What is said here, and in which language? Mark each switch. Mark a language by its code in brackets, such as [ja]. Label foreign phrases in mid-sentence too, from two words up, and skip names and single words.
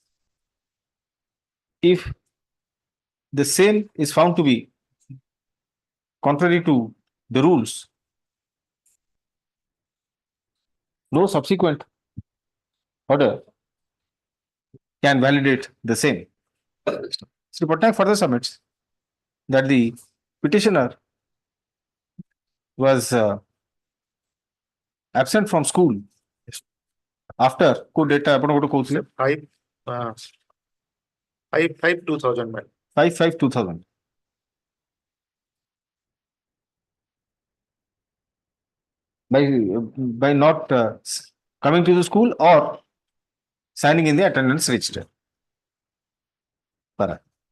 [en] if the same is found to be contrary to the rules, no subsequent order can validate the same. Sri Patnaik further submits that the petitioner was absent from school after court data [or] ଆପଣ ଗୋଟେ କହୁଥିଲେ [en] 5/5/2000 madam. 5/5/2000 by not coming to the school or signing in the attendance register. Para.